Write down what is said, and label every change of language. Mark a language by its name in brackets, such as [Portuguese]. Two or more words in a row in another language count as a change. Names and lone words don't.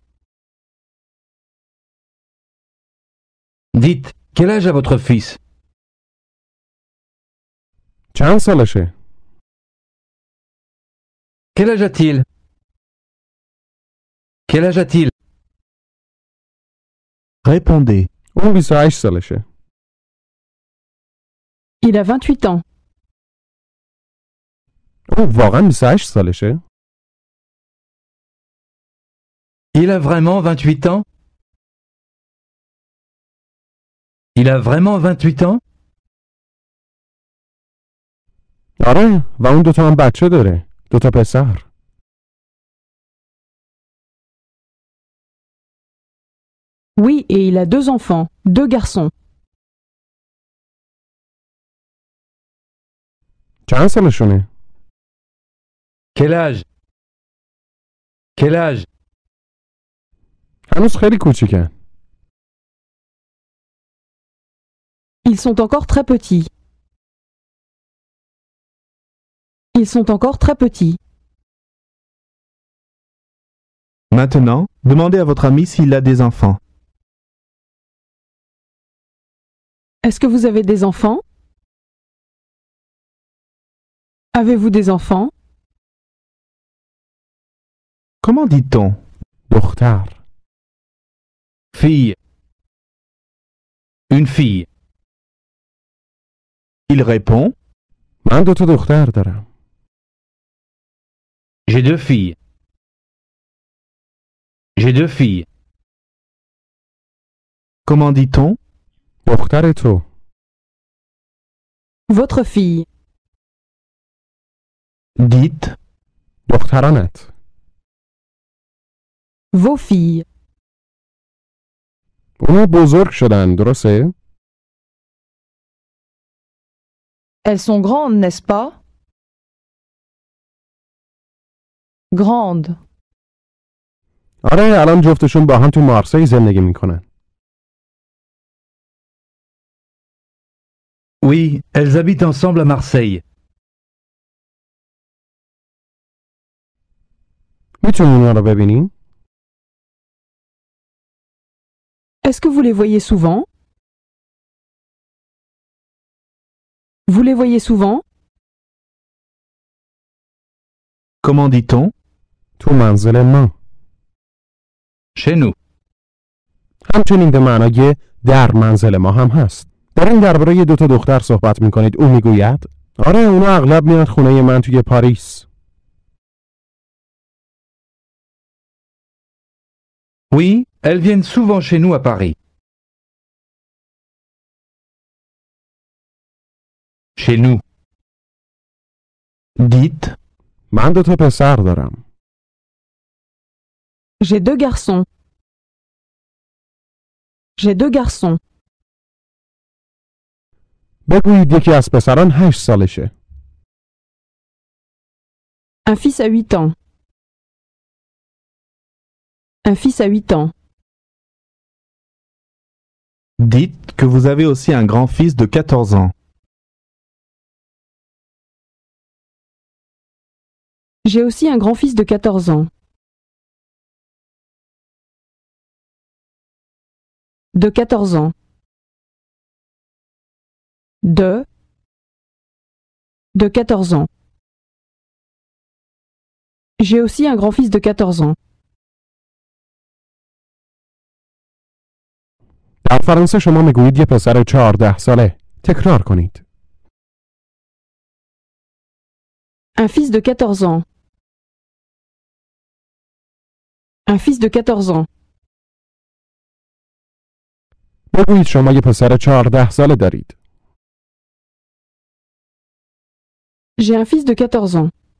[French] Dites, quel âge a votre fils? [Persian] چند سالشه؟ [French] Quel âge a-t-il? Quel âge a-t-il? Répondez. [Persian] اون 28 سالشه. [French] Il a 28 ans. [Persian] اون واقعا 28 سالشه؟ [French] Il a vraiment 28 ans? Il a vraiment 28 ans? [Persian] آره و اون دوتا هم بچه داره. دوتا پسر. [French] Oui, et il a 2 enfants, 2 garçons. [Persian] چند سالشونه؟ [French] Quel âge? Quel âge? [Persian] هنوز خیلی کوچیکن. [French] Ils sont encore très petits. Ils sont encore très petits. Maintenant, demandez à votre ami s'il a des enfants. Est-ce que vous avez des enfants? Avez-vous des enfants? Comment dit-on? [Persian] دختر. [French] Fille. Une fille. Il répond. [Persian] من دوتا دختر دارم. [French] J'ai 2 filles. J'ai 2 filles. Comment dit-on? [Persian] دختر تو. [French] Votre fille. Dites. [Persian] دخترانت. [French] Vos filles. [Persian] اونا بزرگ شدن درسته؟ [French] Elles sont grandes, n'est-ce pas? Grandes. [Persian] آره الان جفتشون با هم تو مارسی زندگی میکنن. [French] Oui, elles habitent ensemble à Marseille. [Persian] میتونی اونا رو ببینی؟ [French] Est-ce que vous les voyez souvent? Vous les voyez souvent? Comment dit-on? [Persian] تو منزل ما. [French] Chez nous. [Persian] همچنین به معنای در منزل ما هم هست. در این درباره دو تا دختر صحبت میکنید. او میگوید آره اونا اغلب میاد خونه من توی پاریس. [French] Oui, elles viennent souvent chez nous à Paris. Chez nous. Dites. [Persian] من دو تا پسر دارم. [French] J'ai deux garçons. J'ai deux garçons. [Persian] بگویید یکی از پسران 8 سالشه. [French] Un fils à 8 ans. Un fils à 8 ans. Dites que vous avez aussi un grand-fils de 14 ans. J'ai aussi un grand-fils de 14 ans. De 14 ans. De 14 ans. J'ai aussi un grand-fils de 14 ans. [Persian] در فرانسه شما میگویید یه پسر 14 ساله. تکرار کنید. [French] Un fils de 14 ans. Un fils de 14 ans. [Persian] بگویید شما یه پسر 14 ساله دارید. [French] J'ai un fils de 14 ans.